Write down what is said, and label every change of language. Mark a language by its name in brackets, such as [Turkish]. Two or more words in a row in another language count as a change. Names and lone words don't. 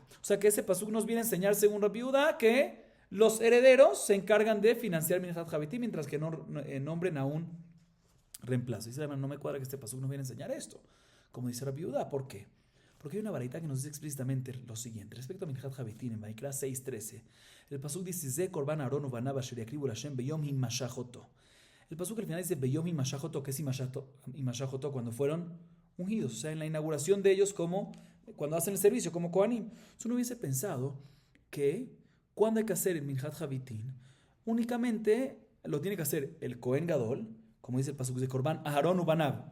[Spanish] O sea que ese Pasuk nos viene a enseñar, según Rabbi Yehuda, que los herederos se encargan de financiar [Hebrew] מנחת חביתין, [Spanish] mientras que no nombren a un reemplazo. Dice, no me cuadra que este Pasuk nos viene a enseñar esto, como dice Rabbi Yehuda. ¿Por qué? Porque hay una baraita que nos dice explícitamente lo siguiente. Respecto a Minhat Habitín, en Vaikra 6:13, el Pasuk dice, [Hebrew] זה קרבן אהרן ובניו אשר יקריבו השם ביום המשחו. [Spanish] El Pasuk al final dice, [Hebrew] ביום המשחו, [Spanish] que es himashachoto, cuando fueron ungidos. O sea, en la inauguración de ellos, como cuando hacen el servicio, como Kohanim. Uno hubiese pensado que cuando hay que hacer el [Hebrew] מנחת חביתין, [Spanish] únicamente lo tiene que hacer el [Hebrew] כהן גדול, [Spanish] como dice el Pasuk de [Hebrew] קרבן אהרן ובניו.